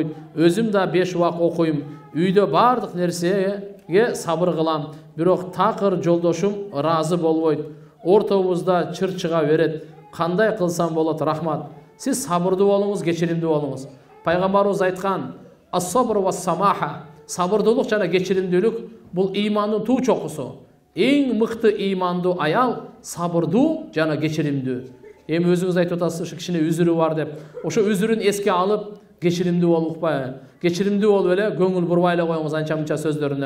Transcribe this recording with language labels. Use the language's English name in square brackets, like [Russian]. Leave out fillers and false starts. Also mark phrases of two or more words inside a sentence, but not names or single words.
[Kyrgyz] Өзүм да 5 убак окуйм. Үйдө бардык нерсеге сабыр кылам. Бирок такыр жолдошум разы болбойт. Ортобузда чыр чыга берет. Кандай кылсам болот? Рахмат. Сиз сабырдуу болуңуз, кечиримдүү болуңуз. Пайгамбарыбыз айткан: [Arabic] "الصبر والسماحة." [Kyrgyz] Сабырдуулук жана кечиримдүүлүк бул ыймандын туу чокусу. Эң мыкты ыймандуу аял сабырдуу жана кечиримдүү. Эми өзүңүз айтып атасыз, кичине үзүрү бар деп. Ошо үзүрүн эске алып, кечиримдүү болуп укпайбы? Кечиримдүү болуп эле көңүл бурбай эле коюңуз анча-мынча сөздөрүнө.